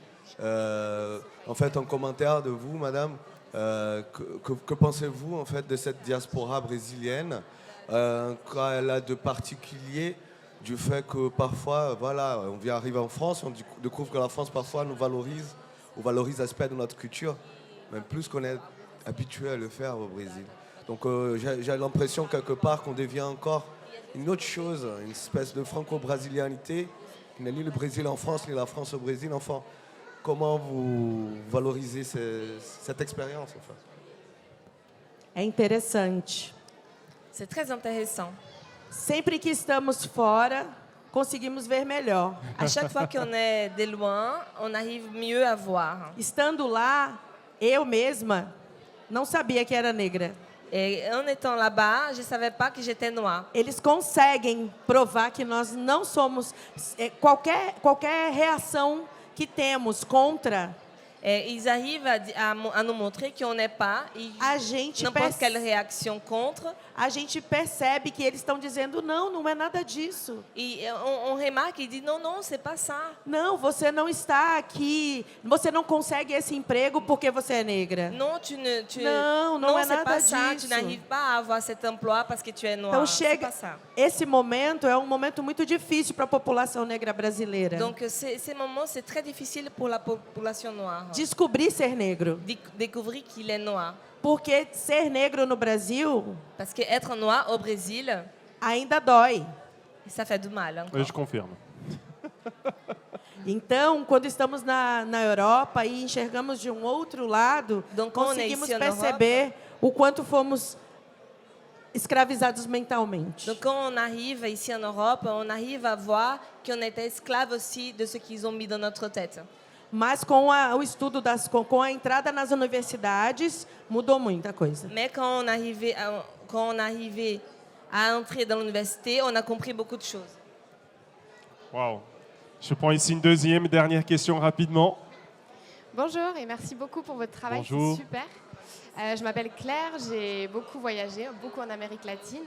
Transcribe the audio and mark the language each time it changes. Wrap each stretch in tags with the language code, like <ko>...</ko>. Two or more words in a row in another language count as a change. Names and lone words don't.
<fr>En fait, un commentaire de vous, madame. Que pensez-vous en fait de cette diaspora brésilienne quand elle a de particulier du fait que parfois, voilà, on vient arriver en France, on découvre que la France parfois nous valorise ou valorise aspect de notre culture, même plus qu'on est habitué à le faire au Brésil. Donc j'ai l'impression quelque part qu'on devient encore une autre chose, une espèce de franco-brésilianité, qui n'est ni le Brésil en France, ni la France au Brésil. Enfin, comment vous valorisez cette expérience en fait?</fr> <pt>É interessante.</pt> <fr>C'est très intéressant.</fr> <pt>Sempre que estamos fora, conseguimos ver melhor.</pt> <fr>À chaque fois qu'on est de loin, on arrive mieux à voir.</fr> <pt>Estando lá, eu mesma não sabia que era negra.</pt> <fr>Et en étant là-bas, je ne savais pas que j'étais noire.</fr> <pt>Eles conseguem provar que nós não somos... Qualquer reação que temos contra</pt> <fr>Et ils arrivent à nous montrer qu'on n'est pas, et</fr> <pt>A gente,</pt> <fr>n'importe quelle réaction contre.</fr> <pt>a gente percebe que eles estão dizendo, não, não é nada disso.</pt> <fr>Et on remarque, ils disent non, non, c'est pas ça.</fr> <pt>Não, você não está aqui, você não consegue esse emprego porque você é negra.</pt> <fr>Non,</fr> <pt>Não é</pt> <fr>c'est</fr> <pt>nada</pt> <fr>pas ça.</fr> <pt>disso.</pt> <fr>Tu n'arrives pas à avoir cet emploi parce que tu es noir.</fr> <pt>Então</pt> <fr>C'est</fr> <pt>chega,</pt> <fr>pas ça.</fr> <pt>esse momento é um momento muito difícil para a população negra brasileira.</pt> <fr>Donc ces moments, c'est très difficile pour la population noire.</fr> <pt>Descobrir ser negro.</pt> <fr>Découvrir qu'il est noir.</fr> <pt>Porque ser negro no Brasil</pt> <fr>Parce que être noir au Brésil,</fr> <pt>ainda dói.</pt> <fr>ça fait du mal encore. Oui, je confirme.</fr> <pt>Então, quando estamos na Europa e enxergamos de um outro lado,</pt> <fr>Donc, quand on est</fr> <pt>conseguimos</pt> <fr>ici en</fr> <pt>perceber o quanto fomos escravizados mentalmente.</pt> <fr>Donc quand on arrive ici en Europe, on arrive à voir qu'on était esclave aussi de ce qu'ils ont mis dans notre tête.</fr> <pt>Mas o estudo com a entrada nas universidades, mudou muita coisa.</pt> <fr>Mais quand on arrivait à entrer dans l'université, on a compris beaucoup de choses. Waouh. Je prends ici une deuxième et dernière question rapidement. Bonjour et merci beaucoup pour votre travail, Bonjour. c'est super. Je m'appelle Claire, j'ai beaucoup voyagé, beaucoup en Amérique latine.</fr>